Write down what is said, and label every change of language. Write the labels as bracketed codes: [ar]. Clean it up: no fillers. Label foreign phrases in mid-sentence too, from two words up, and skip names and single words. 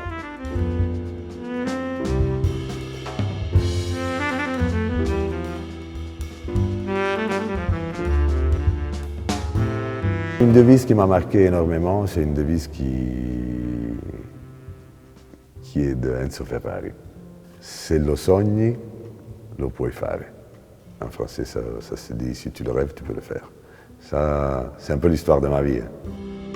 [fr] Une devise qui m'a marqué énormément, c'est une devise qui est de Enzo Ferrari. [it] Se lo sogni, lo puoi fare. [fr] En français, ça se dit, si tu le rêves, tu peux le faire. Ça, c'est un peu l'histoire de ma vie.